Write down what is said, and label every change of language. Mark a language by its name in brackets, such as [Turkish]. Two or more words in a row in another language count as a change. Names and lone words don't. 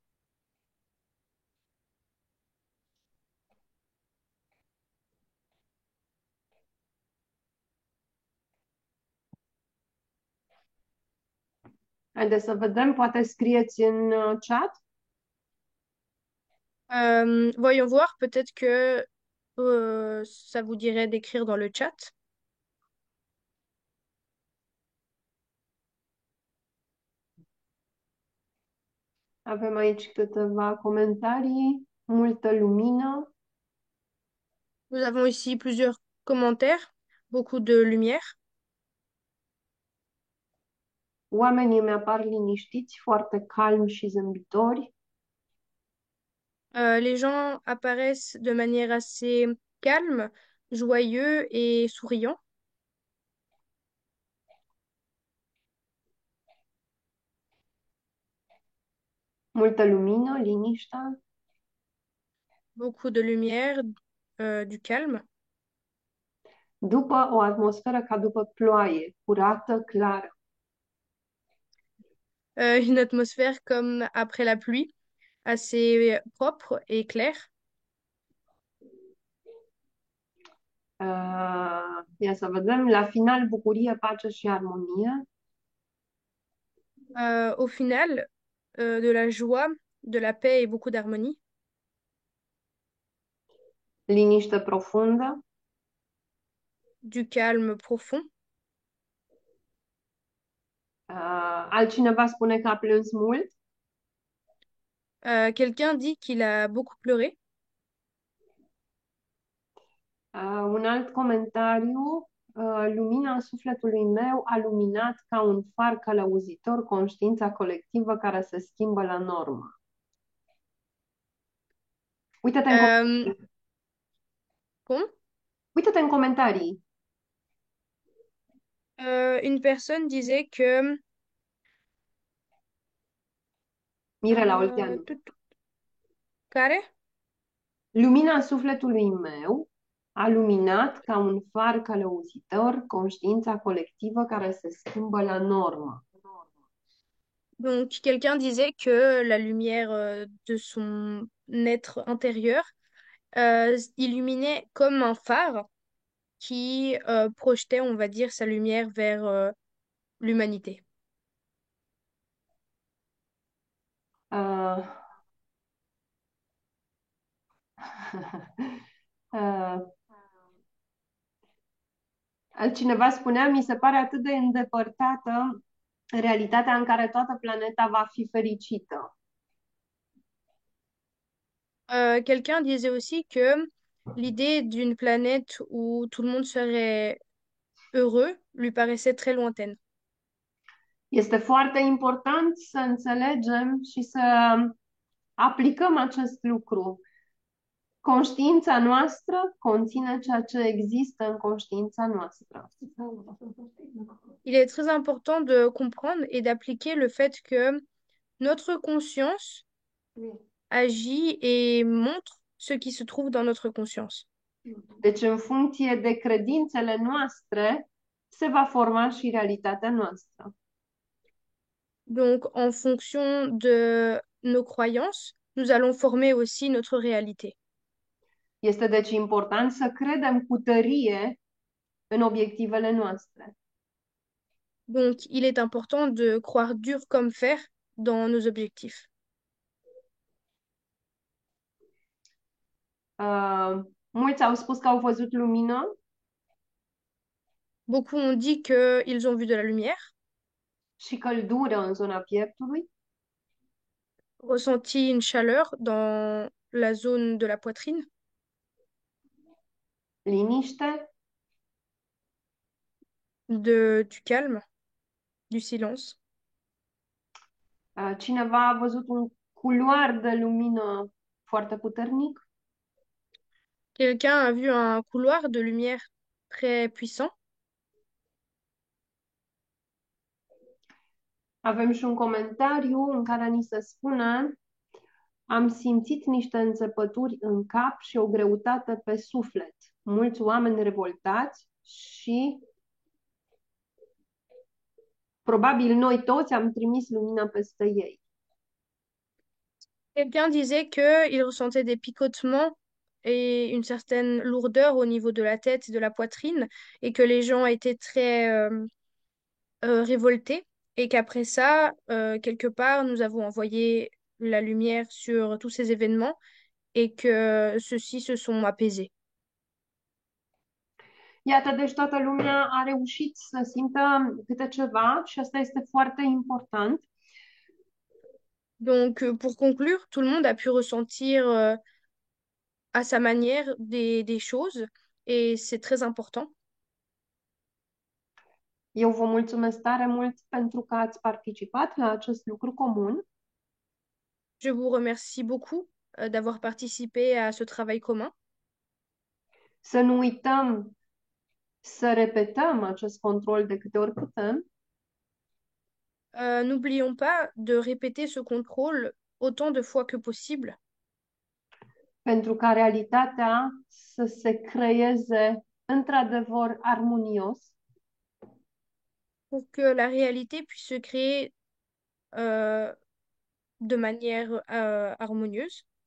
[Romanian] Haideți să vedem, poate scrieți în chat. [French] Voyons voir, peut-être que ça vous dirait d'écrire dans le chat. [Romanian] Avem aici câteva comentarii, multă lumină. [French] Nous avons ici plusieurs commentaires, beaucoup de lumière. [Romanian] Oamenii îmi apar liniștiți, foarte calmi și zâmbitori. [French] Les gens apparaissent de manière assez calme, joyeux et souriants. [Romanian] Multă lumină, liniștea. [French] Beaucoup de lumière, du calme. [Romanian] După o atmosferă ca după ploaie, curată, clară. [French] Une atmosphère comme après la pluie, assez propre et claire. [Romanian] Ia să vedem, la final, bucurie, pace și armonie. [French] Au final, de la joie, de la paix et beaucoup d'harmonie. [Romanian] Liniște profundă. [French] Du calme profond. [Romanian] Altcineva spune că a plâns mult. [French] Quelqu'un dit qu'il a beaucoup pleuré. [Romanian] Un alt comentariu, lumina sufletului meu a luminat ca un far călăuzitor conștiința colectivă care se schimbă la normă. Uită-te în, [French] Euh, bon, [Romanian] uită-te în comentarii. [French] une personne disait que [Romanian] Mirela Olteanu. care? Lumina sufletului meu a luminat ca un far călăuzitor conștiința colectivă care se schimbă la normă. [French] Donc, quelqu'un disait que la lumière de son être intérieur illuminait comme un phare qui projetait, on va dire, sa lumière vers l'humanité. [Romanian] Uh, uh, Altcineva spunea, mi se pare atât de îndepărtată realitatea în care toată planeta va fi fericită. [French] Quelqu'un disait aussi que l'idée d'une planète où tout le monde serait heureux lui paraissait très lointaine. [Romanian] Este foarte important să înțelegem și să aplicăm acest lucru. Conștiința noastră conține ceea ce există în conștiința noastră. [French] Il est très important de comprendre et d'appliquer le fait que notre conscience agit et montre ce qui se trouve dans notre conscience. [Romanian] Deci, în funcție de credințele noastre, se va forma și realitatea noastră. [French] Donc, en fonction de nos croyances, nous allons former aussi notre réalité. [Romanian] Este deci important să credem cu tărie în obiectivele noastre. [French] Donc, il est important de croire dur comme fer dans nos objectifs. [Romanian] Mulți au spus că au văzut lumină [French] Beaucoup ont dit qu'ils ont vu de la lumière, [Romanian] și căldură în zona pieptului, [French] ressenti une chaleur dans la zone de la poitrine, [Romanian] liniște, [French] du calme, du silence. [Romanian] cineva a văzut un culoar de lumină foarte puternic, [French] Quelqu'un a vu un couloir de lumière très puissant. [Romanian] avem și un comentariu în care ni se spune am simțit niște înțepături în cap și o greutate pe suflet. Mulți oameni revoltați și probabil noi toți am trimis lumina peste ei. [French] Quelqu'un disait qu'il ressentait des picotements et une certaine lourdeur au niveau de la tête et de la poitrine, et que les gens étaient très révoltés, et qu'après ça, quelque part, nous avons envoyé la lumière sur tous ces événements et que ceux-ci se sont apaisés. [Romanian] Iată, deci toată lumea a reușit să simtă câte ceva și asta este foarte important. [French] Donc, pour conclure, tout le monde a pu ressentir à sa manière des choses, et c'est très important. [Romanian] Eu vă mulțumesc tare mult pentru că ați participat la acest lucru comun. [French] Je vous remercie beaucoup d'avoir participé à ce travail commun. [Romanian] Să nu uităm să repetăm acest control de câte ori putem, [French] N'oublions pas de répéter ce contrôle autant de fois que possible [Romanian] pentru ca realitatea să se creeze într-adevăr armonios, [French] pour que la réalité puisse se créer euh, de manière harmonieuse,